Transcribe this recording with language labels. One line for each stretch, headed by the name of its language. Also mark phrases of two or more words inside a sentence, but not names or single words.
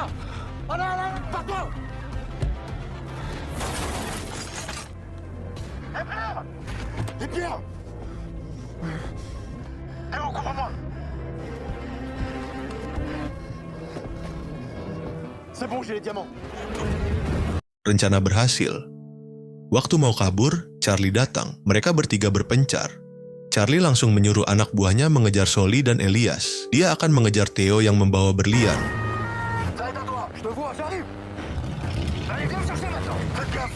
French: Allez, pars-toi. Les pierres. Théo, couvre-moi. C'est bon, j'ai les diamants.
Indonesian: Rencana berhasil. Waktu mau kabur, Charlie datang. Mereka bertiga berpencar. Charlie langsung menyuruh anak buahnya mengejar Soli dan Elias. Dia akan mengejar Theo yang membawa berlian.
French: Ça est à toi. Je te vois, j'arrive. Allez, viens me chercher maintenant. Faites gaffe.